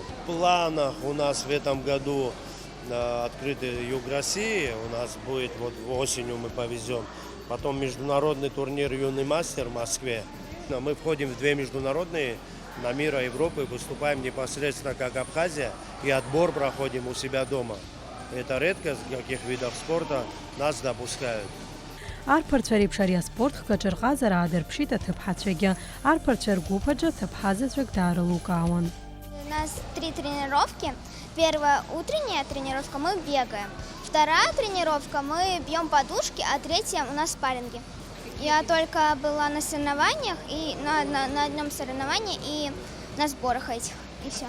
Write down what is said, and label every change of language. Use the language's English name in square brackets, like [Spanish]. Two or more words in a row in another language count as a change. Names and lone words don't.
[Russian] В планах у нас в этом году открытый Юг России, у нас будет вот осенью мы повезем, потом международный турнир «Юный мастер» в Москве. Мы входим в 2 международные на мира Европы, выступаем непосредственно как Абхазия и отбор проходим у себя дома. Это редкость, каких видов спорта нас допускают. [Abkhazian] Арԥарцәа реиԥш ари аспорт хкаҿы рҟазара аадырԥшит аҭыԥҳацәагьы. Арԥарцәа ргәыԥ ҭыԥҳазаҵәык даарылукаауан. [Russian] У нас 3 тренировки. Первая утренняя тренировка мы бегаем. Вторая тренировка мы бьем подушки, а третья у нас спарринги. Я только была на соревнованиях, и на одном соревновании и на сборах этих, и все.